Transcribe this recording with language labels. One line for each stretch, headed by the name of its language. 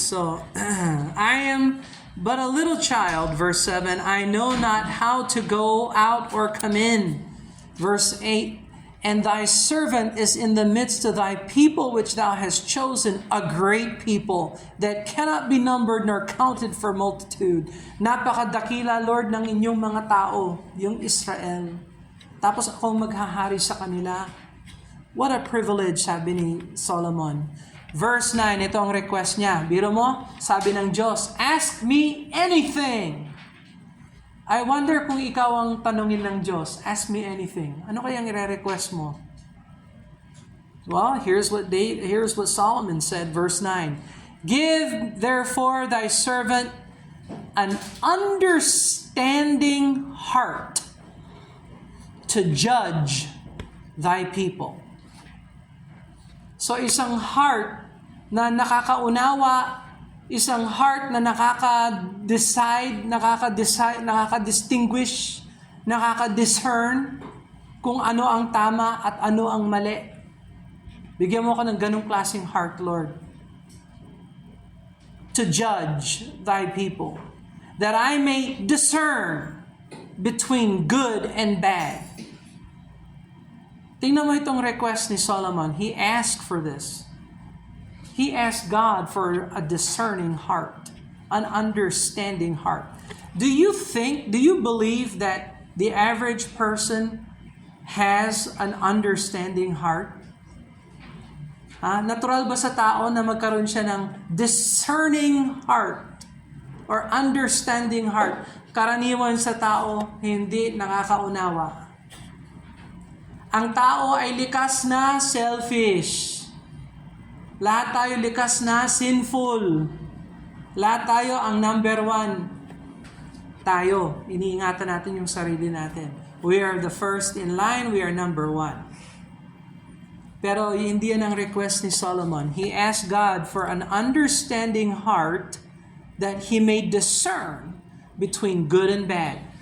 English: So, I am but a little child, verse 7. I know not how to go out or come in. Verse 8. And thy servant is in the midst of thy people which thou hast chosen, a great people that cannot be numbered nor counted for multitude.
Filipino: Napakadakila, Lord, ng inyong mga tao, yung Israel. Tapos ako maghahari sa kanila.
English: What a privilege,
Filipino: sabi ni Solomon. Verse 9, ito ang request niya. Biro mo, sabi ng Diyos,
English: ask me anything. I wonder
Filipino: kung ikaw ang tanungin ng Diyos,
English: ask me anything.
Filipino: Ano kayang i-request mo?
English: Well, here's what Solomon said, verse 9. Give therefore thy servant an understanding heart to judge thy people.
Filipino: So isang heart na nakakaunawa, isang heart na nakaka-distinguish, nakaka-discern kung ano ang tama at ano ang mali. Bigyan mo ko ng ganung klaseng heart, Lord.
English: To judge thy people, that I may discern between good and bad.
Filipino: Tingnan mo itong request ni Solomon.
English: He asked for this. He asked God for a discerning heart, an understanding heart. Do you believe that the average person has an understanding heart?
Filipino: Natural ba sa tao na magkaroon siya ng
English: discerning heart or understanding heart?
Filipino: Karaniwan sa tao, hindi nakakaunawa. Ang tao ay likas na selfish. Lahat tayo likas na sinful. Lahat tayo ang number one. Tayo, iniingatan natin yung sarili natin.
English: We are the first in line, we are number one.
Filipino: Pero hindi yan ang request ni Solomon.
English: He asked God for an understanding heart that he may discern between good and bad.